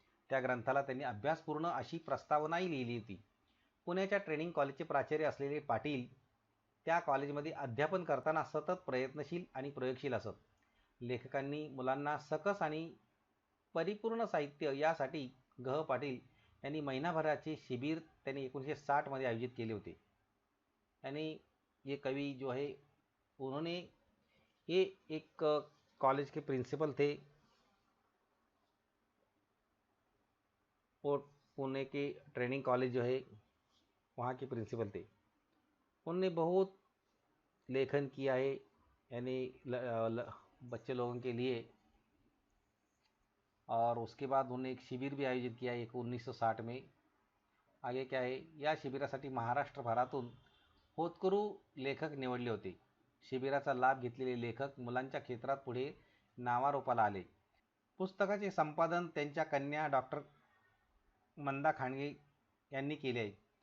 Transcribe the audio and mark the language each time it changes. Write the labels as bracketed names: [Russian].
[Marathi] त्या ग्रंथाला त्यांनी अभ्यासपूर्ण अशी प्रस्तावनाही लिहिली होती। पुण्याच्या ट्रेनिंग कॉलेजचे प्राचार्य असलेले पाटील त्या कॉलेजमध्ये अध्यापन करताना सतत प्रयत्नशील आणि प्रयोगशील असत। लेखकांनी मुलांना सकस आणि परिपूर्ण साहित्य यासाठी ग. पाटील यांनी महिनाभराचे शिबिर त्यांनी 1960 मध्ये आयोजित केले होते। [Hindi] यानी ये कवि जो है, उन्होंने ये एक कॉलेज के प्रिंसिपल थे और पुणे के ट्रेनिंग कॉलेज जो है वहाँ के प्रिंसिपल थे। उन्होंने बहुत लेखन किया है, यानी बच्चे लोगों के लिए। और उसके बाद उन्होंने एक शिबिर भी आयोजित किया एक 1960 में। आगे क्या है, [Marathi] या शिबिरासाठी महाराष्ट्रभरातून होतकरू लेखक निवडले होते। शिबिराचा लाभ घेतलेले लेखक मुलांच्या क्षेत्रात पुढे नावारूपाला आले। पुस्तकाचे संपादन त्यांच्या कन्या डॉक्टर मंदा खांडगे यांनी केले आहे।